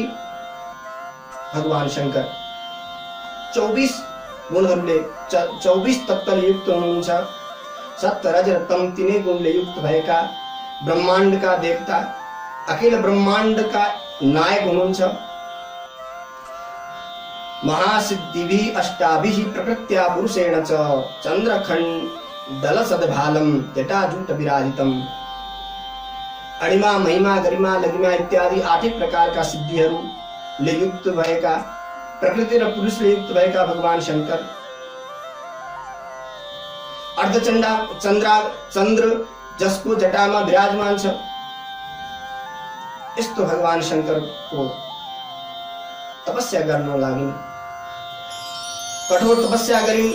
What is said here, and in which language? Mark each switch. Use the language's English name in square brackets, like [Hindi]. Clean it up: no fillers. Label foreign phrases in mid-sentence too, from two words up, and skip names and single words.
[Nepali] भगवान शंकर 24 गुणहरूले 24 तत्त्वले युक्त हुनुहुन्छ। सत्य रज तम तीनै गुणले युक्त भएका ब्रह्माण्डका देवता, अखिल ब्रह्माण्डका नायक हुनुहुन्छ। [Sanskrit] महासिद्धिभिः अष्टाभिः प्रकृत्या पुरुषेण च चन्द्रखण्डलसद्भालं जटाजूट विराजितम्। [Nepali] अणिमा महिमा गरिमा लघिमा इत्यादि 8 प्रकारका सिद्धिहरूले युक्त भएका, प्रकृति र पुरुषले युक्त भएका भगवान शंकर चन्द्र जसको जटामा विराजमान छ। यस्तो भगवान शंकरको तपस्या गर्न लागिन्, कठोर तपस्या गरिन्।